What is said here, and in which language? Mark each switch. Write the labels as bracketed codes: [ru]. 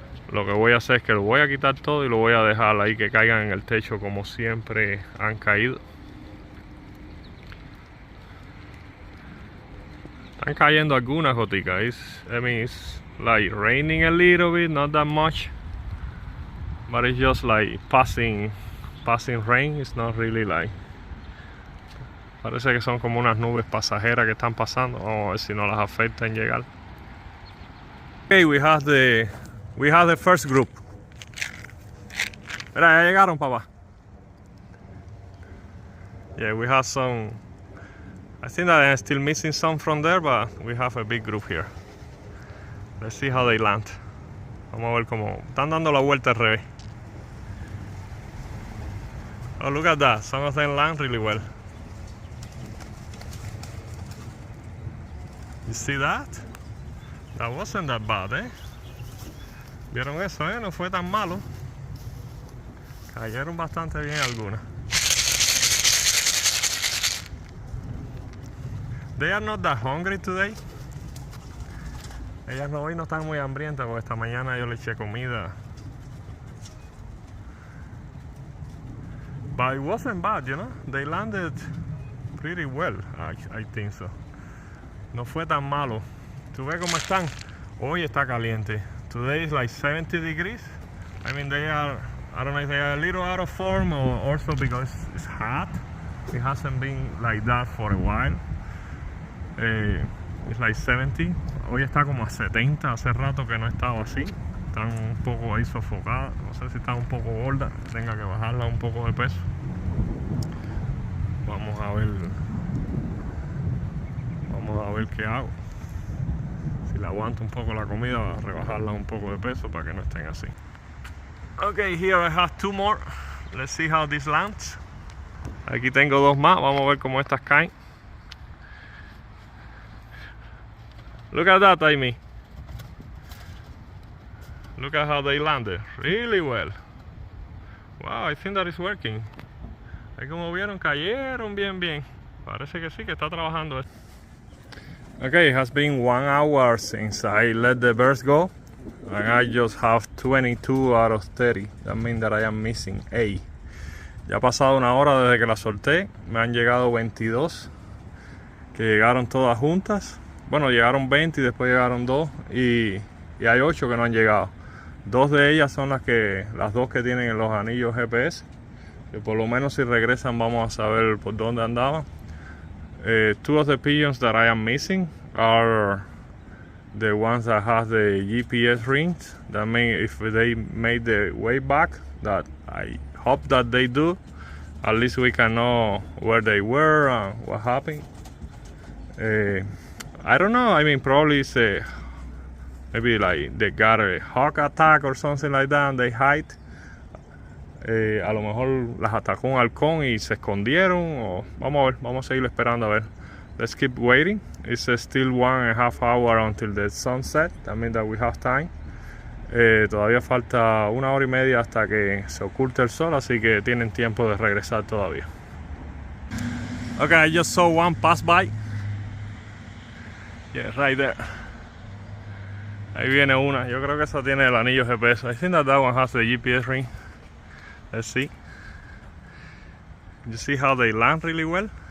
[es] lo que voy a hacer es que lo voy a quitar todo y lo voy a dejar ahí que caigan en el techo como siempre han caído. Están cayendo algunas goticas. [en] I mean, it's like raining a little bit, not that much, but it's just like passing rain. It's not really like. [es] Parece que son como unas nubes pasajeras que están pasando. Vamos a ver si no las afecta en llegar. [en] Okay, we have the first group. [es] Mira, ya llegaron, papá. [en] Yeah, we have some. I think that I'm still missing some from there, but we have a big group here. Let's see how they land. [es] Vamos a ver cómo están dando la vuelta al revés. [en] Oh, look at that. Some of them land really well. You see that? That wasn't that bad, eh? [es] ¿Vieron eso, eh? No fue tan malo. Cayeron bastante bien algunas. [en] They are not that hungry today. [es] Ellas hoy no están muy hambrientas porque esta mañana yo le eché comida. [en] But it wasn't bad, you know. They landed pretty well, I think so. [es] No fue tan malo. ¿Tú ves cómo están? Hoy está caliente. [en] Today is like 70 degrees. I mean, they are, I don't know if they are a little out of form or also because it's hot. It hasn't been like that for a while. It's like 70. [es] Hoy está como a 70. Hace rato que no estaba así. Están un poco ahí sofocadas. No sé si están un poco gordas. Tenga que bajarla un poco de peso. Vamos a ver. Vamos a ver qué hago. Si le aguanto un poco la comida, rebajarla un poco de peso para que no estén así. [en] Okay, here I have two more. Let's see how this lands. [es] Aquí tengo dos más. Vamos a ver cómo estas caen. [en] Look at that, Amy. Look at how they landed. Really well. Wow, I think that is working. [es] Ahí como vieron, cayeron bien. Parece que sí, que está trabajando esto. [en] Okay, it has been 1 hour since I let the birds go. And I just have 22 out of 30. That means that I am missing 8. [es] Ya ha pasado 1 hora desde que la solté. Me han llegado 22. Que llegaron todas juntas. Bueno, llegaron 20 y después llegaron 2 y hay 8 que no han llegado. 2 de ellas son las dos que tienen los anillos GPS, que por lo menos si regresan vamos a saber por dónde andaban. [en] 2 of the pigeons that I am missing are the ones that have the GPS rings. That means if they made the way back, that I hope that they do, at least we can know where they were and what happened. I don't know, I mean probably it's maybe like they got a hawk attack or something like that and they hide. [es] A lo mejor las atacó un halcón y se escondieron o vamos a ver, vamos a seguir esperando a ver. [en] Let's keep waiting. It's still 1.5 hours until the sunset. That means that we have time. [es] Todavía falta 1 hora y media hasta que se oculte el sol, así que tienen tiempo de regresar todavía. [en] Okay, I just saw one pass by. Yeah, right there. [es] Ahí viene una. Yo creo que esa tiene el anillo GPS. [en] I think that one has the GPS ring. Let's see. You see how they land really well?